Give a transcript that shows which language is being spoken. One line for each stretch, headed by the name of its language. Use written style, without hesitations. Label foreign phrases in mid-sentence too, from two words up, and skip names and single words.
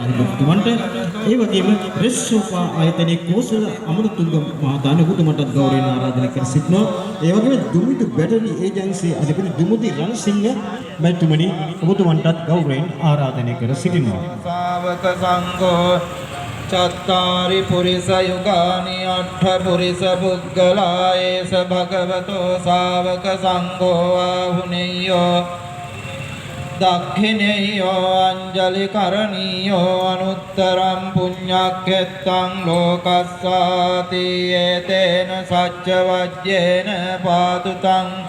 Sinhala: ඔබතුමන්ට ඒ වගේම ප්‍රෙස් සෝෆා ආයතනයේ කෝසල අමරතුංග මහතාන ඔබතුමන්ට ගෞරවයෙන් ආරාධනා කර සිටිනවා. ඒ වගේම දුමිදු බැටරි ඒජන්සි අධිපති දුමුදි රණසිංහ මැතිතුමනි ඔබතුමන්ට ගෞරවයෙන් ආරාධනා කර සිටිනවා.
Pali: ශාවක සංඝෝ චත්තාරි පුරිස යුගානි අට්ඨ පුරිස පුද්ගලායේස භගවතෝ ශාවක සංඝෝ ආහුනේයෝ දක්ඛිනේයෝ අංජලි කරණීයෝ අනුත්තරං පුඤ්ඤක්ඛෙත්තං ලෝකස්සාති ඒතේන සච්ච වජ්ජේන පාතුතං